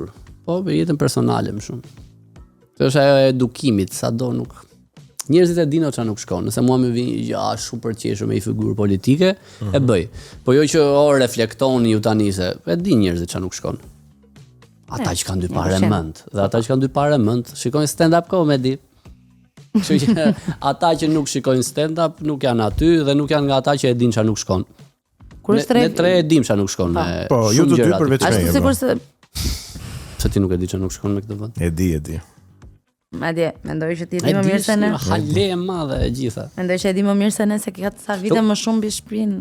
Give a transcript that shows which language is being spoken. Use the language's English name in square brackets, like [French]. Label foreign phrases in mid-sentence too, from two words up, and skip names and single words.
[Albanian] Po për jetën personale më shumë. Kjo është ajo e edukimit, sado nuk njerëzit e dinë çfarë nuk shkon. Nëse mua më vjen ja shumë për të qeshur me një figurë politike, e bëj. Po jo që reflektoni ju tani se e din njerëzit çfarë nuk shkon. Ata që kanë dy parë mend, dhe ata që kanë dy parë mend, shikojnë [English] stand-up comedy. [Albanian] Kështu që ata që nuk shikojnë stand-up nuk janë aty dhe nuk janë nga ata që e dinë çfarë nuk shkon. Kur është ne tre e dim çfarë nuk shkon me. Po, ju të dy përveç meje. Ashtu sikur se se ti nuk e di çfarë nuk shkon me këtë vend. E di. Madje mendoj që ti e di më mirë se ne. Hale e madhe e gjitha. Mendoj që e di më mirë se ne se ka sa vite më shumë mbi shpinë.